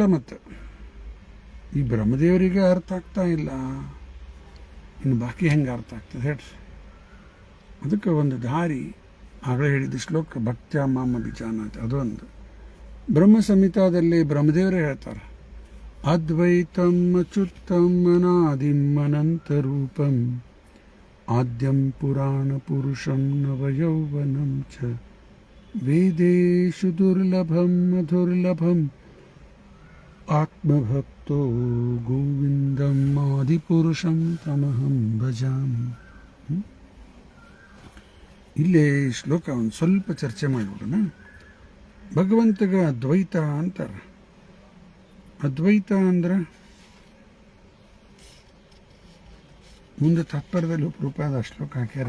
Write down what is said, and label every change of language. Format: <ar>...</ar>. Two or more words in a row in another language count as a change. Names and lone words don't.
<kn>ಮತ್ತು ಈ ಬ್ರಹ್ಮದೇವರಿಗೆ ಅರ್ಥ ಆಗ್ತಾ ಇಲ್ಲ, ಇನ್ನು ಬಾಕಿ ಹೆಂಗೆ ಅರ್ಥ ಆಗ್ತದೆ ಹೇಳ್ರಿ? ಅದಕ್ಕೆ ಒಂದು ದಾರಿ ಆಗಲೇ ಹೇಳಿದ ಶ್ಲೋಕ</kn> <sa>ಭಕ್ತ್ಯ ಮಾಮ ಬಿಜಾನಾತ್</sa> <kn>ಅದೊಂದು. ಬ್ರಹ್ಮ ಸಂಹಿತಾದಲ್ಲಿ ಬ್ರಹ್ಮದೇವರೇ ಹೇಳ್ತಾರೆ,</kn> <sa>ಅದ್ವೈತಂ ಅಚ್ಯುತಂ ಅನಾದಿಂ ಅನಂತರೂಪಂ ಆದ್ಯಂ ಪುರಾಣ ಪುರುಷಂ ನವಯೌವನಂ ಚ ವೇದೇಶು ದುರ್ಲಭಂ ಅದುರ್ಲಭಂ ಆತ್ಮಭಕ್ತೋ ಗೋವಿಂದಂ ಆದಿಪುರುಷಂ ತಮಹಂ ಭಜಾಮಿ.</sa> <kn>ಇಲ್ಲೇ ಶ್ಲೋಕ ಒಂದು ಸ್ವಲ್ಪ ಚರ್ಚೆ ಮಾಡಿಬಿಡೋಣ. ಭಗವಂತಗ ಅದ್ವೈತ ಅಂತಾರೆ. ಅದ್ವೈತ ಅಂದ್ರೆ ಮುಂದೆ ತಾತ್ಪರ್ಯದಲ್ಲಿ ಉಪರೂಪದ ಶ್ಲೋಕ ಹಾಕ್ಯಾರ.</kn>